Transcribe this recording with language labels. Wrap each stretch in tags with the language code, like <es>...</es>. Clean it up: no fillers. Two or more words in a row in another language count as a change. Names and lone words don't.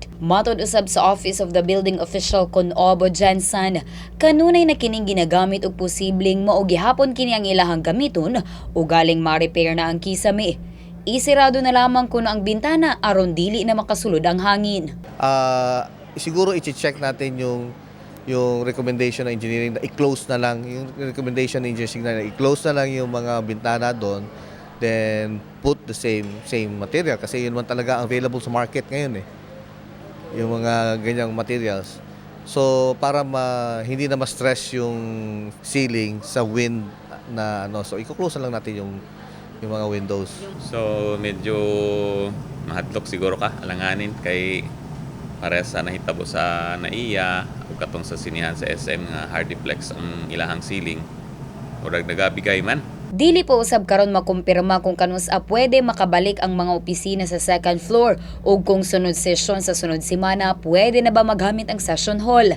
<ceb>Matod usab sa Office of the Building Official kon Obo Jensen, kanunay na kining ginagamit og posibleng mao gihapon kini ang ilahang gamiton o galing ma-repair na ang kisame. Isirado na lamang kuno ang bintana aron dili na makasulod ang hangin.</ceb> <tl>Siguro i-check natin yung recommendation ng engineering na i-close na lang yung recommendation ng engineering na i-close na lang yung mga bintana doon,</tl> <en>then put the same material</en> <tl>kasi yun man talaga available sa market ngayon yung mga ganyang materials. So para hindi na ma-stress yung ceiling sa wind na so i-close na lang natin yung mga windows.</tl> <ceb>So medyo mahadlok siguro ka alanganin kay pares sa nahitabo sa NAIA o katong sa sinihan sa SM nga hardiplex ang ilahang ceiling. Murag nagabigay man. Dili po usab karon makumpirma kung kanus-a pwede makabalik ang mga opisina sa</ceb> <en>second floor</en> <ceb>o kung sunod sesyon sa sunod semana pwede na ba maghamit ang</ceb> <en>session hall.</en>